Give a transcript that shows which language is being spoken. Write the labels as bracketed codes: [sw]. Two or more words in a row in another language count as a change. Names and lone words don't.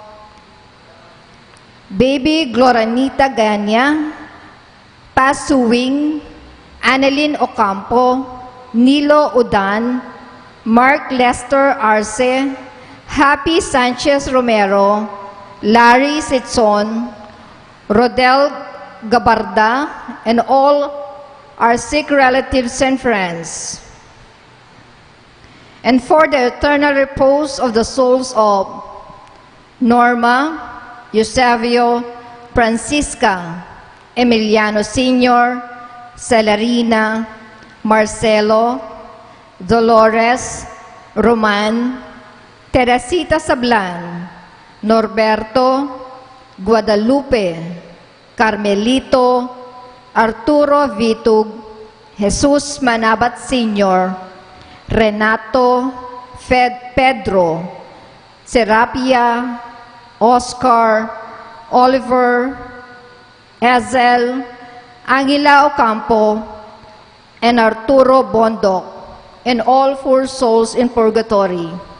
[en] Baby Gloranita Ganya, Pasuwing, Annalyn Ocampo, Nilo Udan, Mark Lester Arce, Happy Sanchez Romero, Larry Sitson, Rodel Gabarda, and all our sick relatives and friends, and for the eternal repose of the souls of Norma, Eusebio, Francisca, Emiliano Sr., Celarina, Marcelo, Dolores, Roman, Teresita Sablan, Norberto, Guadalupe, Carmelito, Arturo Vitug, Jesus Manabat Sr., Renato, Pedro, Serapia, Oscar, Oliver, Ezel, Angela Ocampo, and Arturo Bondoc, and all four souls in purgatory.